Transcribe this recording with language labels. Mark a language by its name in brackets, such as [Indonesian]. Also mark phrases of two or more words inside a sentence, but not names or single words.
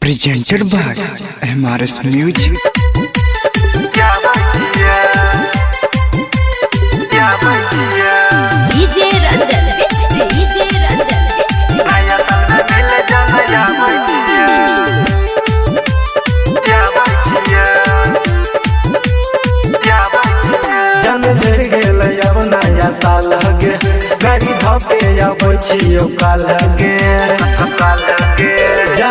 [English] presented by MRS Music. DJ Ranjan Vistry, DJ Ranjan [Maithili] जन झड़ गेल अब नया साल गे गाड़ी धोके आबै छियो काल गे जन